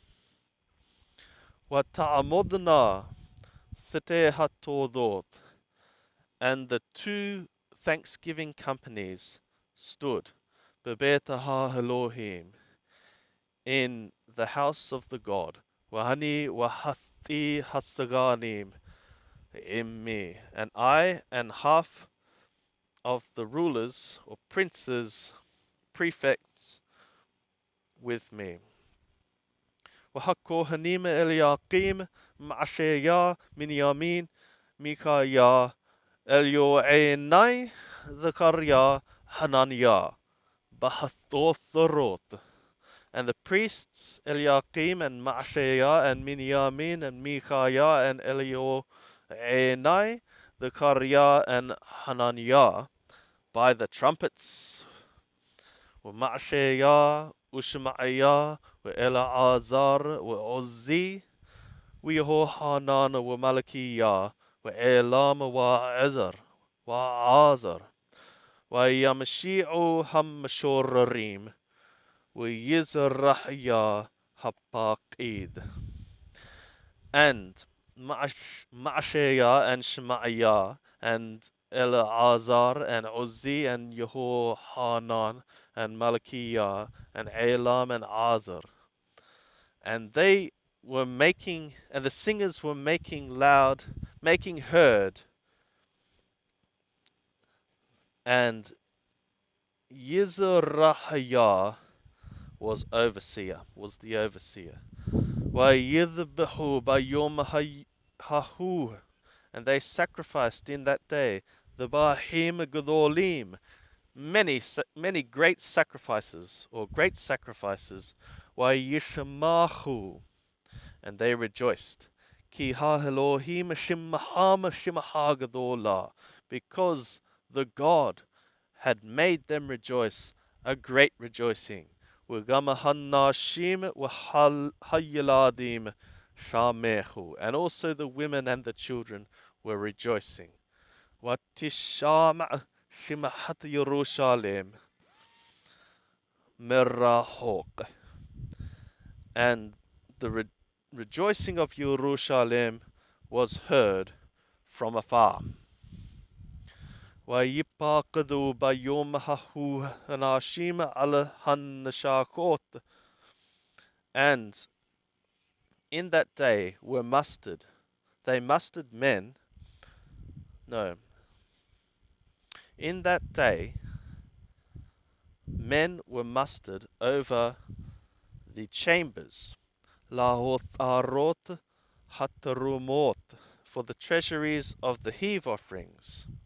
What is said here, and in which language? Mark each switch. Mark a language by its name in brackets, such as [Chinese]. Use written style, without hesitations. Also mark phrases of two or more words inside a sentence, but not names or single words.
[Hebrew] ותעמדנה שתי, [English] and the two Thanksgiving companies stood, [Hebrew] בבית האלהים, [English] in the house of the God. [Hebrew] ואני וחצי הסגנים, [English] in me, and I and half of the rulers or princes, prefects with me. [Hebrew] והכהנים אליקים מעשיה מנימין מיכיה אליועיני זכריה חנניה בחצצרות, [English] and the priests Eliakim and Ma'asheya and Minyamin and Micaiah and Elioenai, Zechariah and Hananiah, by the trumpets. [Hebrew] ומעשיה ושמעיה ואלעזר ועזי ויהוחנן ומלכיה ועילם ועזר וישמיעו המשוררים ויזרחיה הפקיד. [English] And Ma'asheya and Shemaiah and Eleazar and Uzzi and Yehohanan and Malachiah and Elam and Azar. And they were making, and the singers were making loud, making heard. And Yizrahiah was the overseer. [Hebrew] ויזבחו ביום ההוא, [English] and they sacrificed in that day the [Hebrew] זבחים גדולים, [English] many great sacrifices, وَيِشْمَاهُ, and they rejoiced. [Hebrew] כי האלהים שמחם שמחה גדולה, [English] because the God had made them rejoice a great rejoicing. [Hebrew] וגם הנשים והילדים שמחו, [English] and also the women and the children were rejoicing. [Hebrew] ותשמע שמחת ירושלם מרחוק, [English] and the rejoicing of Yerushalem was heard from afar. [Hebrew] ויפקדו ביום ההוא אנשים על הנשכות, [English] and in that day were mustered, they mustered men, no, in that day men were mustered over the chambers, [Hebrew] לאוצרות התרומות, [English] for the treasuries of the heave offerings,